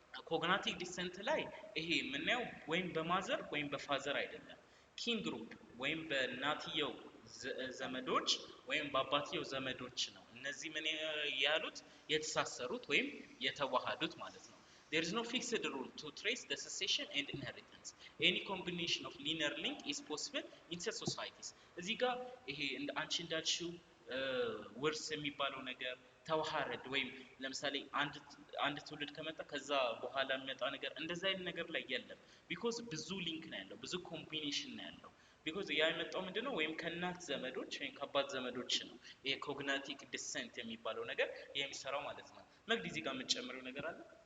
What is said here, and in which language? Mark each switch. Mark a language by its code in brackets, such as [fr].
[am] cognatic descent ላይ ይሄ የምናየው ወይም በማዘር ወይም በፋዘር አይደለም kin group ወይም በእናትየው ዘመዶች ወይም በአባትየው ዘመዶች ነው እነዚህ ምን ያሉት የተሳሰሩት ወይም የተዋሃዱት ማለት ነው [en] There is no fixed rule to trace the succession and inheritance. Any combination of linear link is possible in such societies. [am] እዚህ ጋር ይሄ አንቺ እንዳልሽው ውርስ የሚባለው ነገር ተዋሃድ ወይም ለምሳሌ አንድ ትውልድ ከመጣ ከዛ በኋላ የሚመጣ ነገር እንደዛ አይነት ነገር ላይ የለም because ብዙ ሊንክ ነው ያለው ብዙ ኮምቢኔሽን ነው ያለው because ያ የመጣው ምንድነው ወይም ከእናት ዘመዶች ወይም ከአባት ዘመዶች ነው ይሄ cognatic descent የሚባለው ነገር የሚሰራው ማለት ነው መግዲ እዚህ ጋር የምትጨምረው ነገር አለ